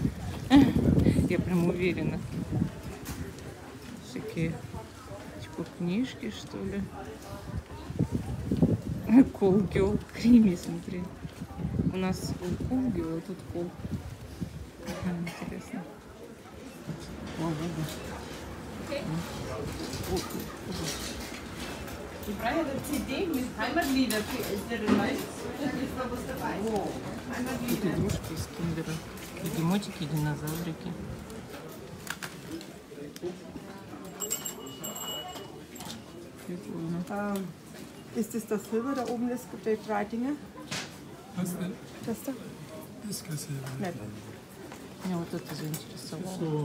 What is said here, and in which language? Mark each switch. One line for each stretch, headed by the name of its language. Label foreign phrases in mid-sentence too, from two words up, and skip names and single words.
Russian: Я прям уверена. Всякие типа книжки, что ли. Кол Гёл Крими, смотри. У нас Кол Гёл, а тут Кол. Интересно.
German: Die freie CD mit Heimatlieder für ältere Leute. Das ist da was dabei.
Russian: Тут игрушки из киндера. Бегемотики, динозаврики. Прикольно.
German: Ist das das Silber da oben, das die drei Dinge? Was denn? Das da? Das ist kein Silber. Nein.
Russian: Меня вот это заинтересовало.